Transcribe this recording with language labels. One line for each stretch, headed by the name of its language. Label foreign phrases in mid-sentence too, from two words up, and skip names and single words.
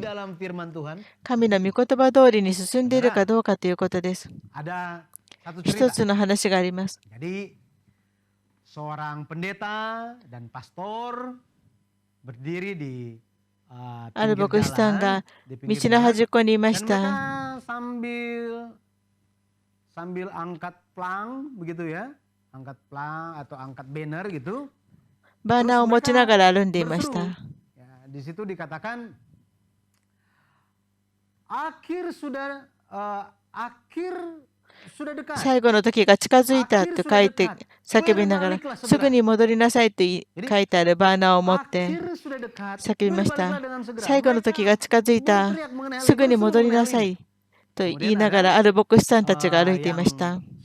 Japanese: 神の御言葉通りに進んでいるかどうかということです。一つの話があります。ある牧師さんが道の端っこにいました。
Indonesian: sambil angkat plang begitu ya, angkat plang atau angkat banner gitu.
Japanese: バーナーを持ちながら歩んでいました。
Indonesian: Di situ dikatakan akhir sudah dekat.
Japanese: 最後の時が近づいたと書いて叫びながら、すぐに戻りなさいと書いてあるバーナーを持って叫びました。最後の時が近づいた、すぐに戻りなさいと言いながら、ある牧師さんたちが歩いていました。